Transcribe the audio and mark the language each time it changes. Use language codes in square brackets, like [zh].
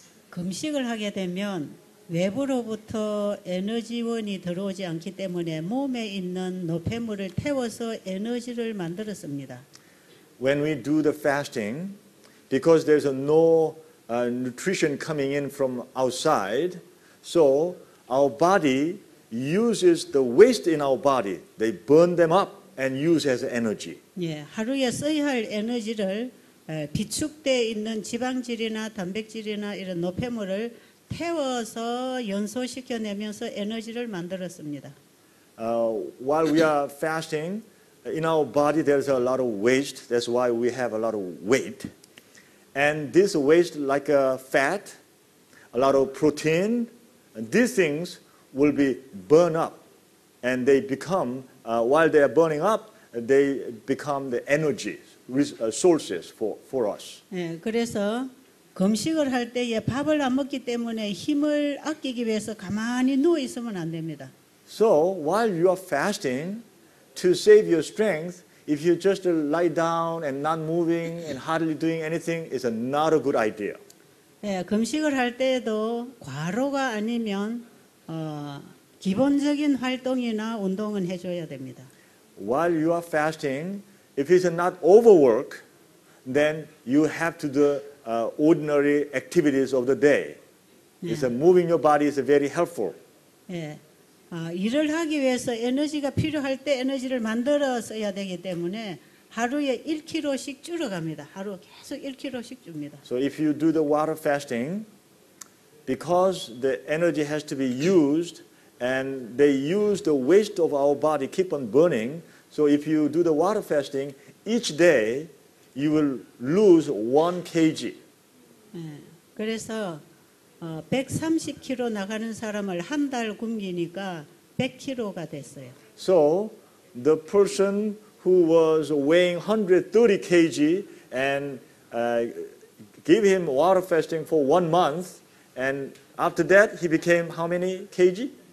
[ko] 금식을 하게 되면 외부로부터 에너지원이 들어오지 않기 때문에 몸에 있는 노폐물을 태워서 에너지를 만들었습니다. [en] When we do the fasting, because there's no nutrition coming in from outside, so our body uses the waste in our body. They burn them up and use as energy. [ko] 예, 하루에 써야 할 에너지를 비축돼 있는 지방질이나 단백질이나 이런 노폐물을 태워서 연소시켜내면서 에너지를 만들었습니다. [en] While we are fasting, in our body there's a lot of waste. That's why we have a lot of weight. And this waste, like fat, a lot of protein, these things will be burned up. And they become, while they are burning up, they become the energy sources for us. [ko] 예, 그래서 금식을 할 때에 밥을 안 먹기 때문에 힘을 아끼기 위해서 가만히 누워 있으면 안 됩니다. [en] So while you are fasting, to save your strength, if you just lie down and not moving and hardly doing anything, is not a good idea. [ko] 예, 금식을 할 때에도 과로가 아니면 기본적인 활동이나 운동은 해줘야 됩니다. [en] While you are fasting, if it's not overwork, then you have to do ordinary activities of the day. It's moving your body is very helpful. [ko] 예, 일을 하기 위해서 에너지가 필요할 때 에너지를 만들어 써야 되기 때문에 하루에 1kg씩 줄어갑니다. 하루 계속 1kg씩 줍니다. [en] So if you do the water fasting, because the energy has to be used and they use the waste of our body keep on burning, so if you do the water fasting, each day you will lose 1 kg. [ko] 예, 그래서 130kg 나가는 사람을 한 달 굶기니까 100kg가 됐어요. [en] So the person who was weighing 130 kg and give him water fasting for 1 month, and after that he became how many kg?